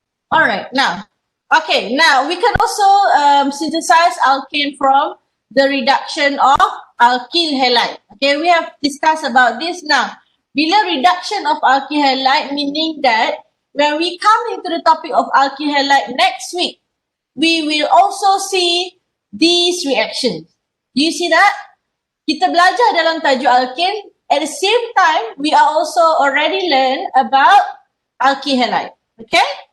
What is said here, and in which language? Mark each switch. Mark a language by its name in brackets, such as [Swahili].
[English] All right, now, okay, now we can also synthesize alkane from the reduction of alkyl halide. Okay, we have discussed about this now. Bila reduction of alkyl halide, meaning that when we come into the topic of alkyl halide next week, we will also see these reactions. Do you see that? [Malay] Kita belajar dalam tajuk alkane. [English] At the same time, we are also already learn about alkyl halide. Okay?